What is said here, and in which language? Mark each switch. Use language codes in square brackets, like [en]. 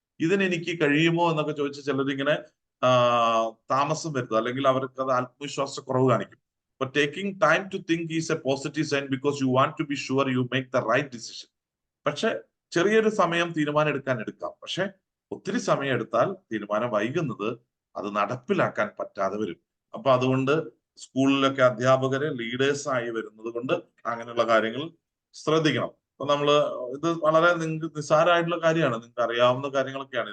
[ml] ഇതിന് എനിക്ക് കഴിയുമോ എന്നൊക്കെ ചോദിച്ച് ചിലരിങ്ങനെ താമസം വരുത്തും, അല്ലെങ്കിൽ അവർക്ക് അത് ആത്മവിശ്വാസക്കുറവ് കാണിക്കും. [en] But taking time to think is a positive sign because you want to be sure you make the right decision. [ml] പക്ഷെ ചെറിയൊരു സമയം തീരുമാനം എടുക്കാം. പക്ഷെ ഒത്തിരി സമയം എടുത്താൽ തീരുമാനം വൈകുന്നത് അത് നടപ്പിലാക്കാൻ പറ്റാതെ വരും. അപ്പൊ അതുകൊണ്ട് സ്കൂളിലൊക്കെ അധ്യാപകര് ലീഡേഴ്സ് ആയി വരുന്നത് കൊണ്ട് അങ്ങനെയുള്ള കാര്യങ്ങൾ ശ്രദ്ധിക്കണം. അപ്പൊ ഇത് വളരെ നിങ്ങൾക്ക് നിസ്സാരമായിട്ടുള്ള കാര്യമാണ്, നിങ്ങൾക്ക് അറിയാവുന്ന കാര്യങ്ങളൊക്കെയാണ്.